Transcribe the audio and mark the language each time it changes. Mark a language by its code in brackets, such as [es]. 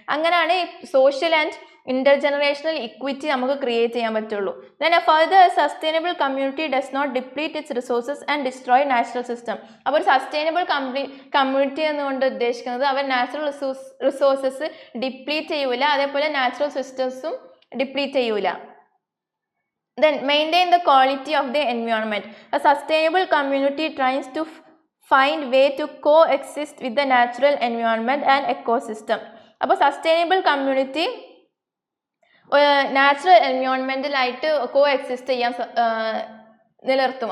[ml] അങ്ങനെയാണ് ഈ social and ഇന്റർജനറേഷണൽ equity നമുക്ക് ക്രിയേറ്റ് ചെയ്യാൻ പറ്റുള്ളൂ. [en] Then further sustainable community does not deplete its resources and destroy natural system. [ml] അപ്പോൾ ഒരു സസ്റ്റൈനബിൾ കമ്മ്യൂണിറ്റി എന്നുകൊണ്ട് ഉദ്ദേശിക്കുന്നത് അവർ നാച്ചുറൽ റിസോഴ്സസ് ഡിപ്ലീറ്റ് ചെയ്യൂല, അതേപോലെ നാച്ചുറൽ സിസ്റ്റംസും ഡിപ്ലീറ്റ് ചെയ്യൂല. [en] Then maintain the quality of the environment. A sustainable community tries to find way to coexist with the natural environment and ecosystem. [ml] അപ്പോൾ sustainable community natural എൻവയോൺമെൻറ്റലായിട്ട് കോ exist ചെയ്യാൻ നിലനിർത്തും.